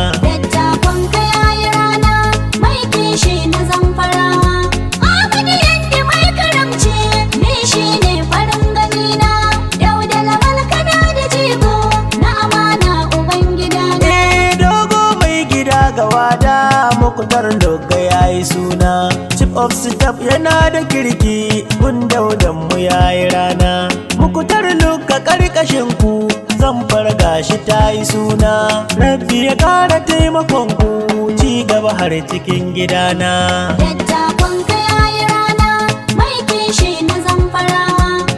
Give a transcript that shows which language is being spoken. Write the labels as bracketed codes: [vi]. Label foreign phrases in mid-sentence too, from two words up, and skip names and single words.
[ha] Dattakon ka yayi rana, mai kishi na Zamfarawa. Ahmadu Yandi mai karamci, ni shi ne farin ganina. Dauda Lawal kana da jigo, na amana Ubangida na. Eh, dogo mai gida ga wada, Muktar Lugga ya yi suna. [en] Chief of Staff [ha] yana da kirki, gun Daudan mu ya yi rana. Muktar Lugga karkashin ku, Zamfara gashi ta yi suna. Rabbi ya kara taimakon ku, ci gaba har cikin gidana. Dattakon ka yayi rana, mai kishi na Zamfarawa.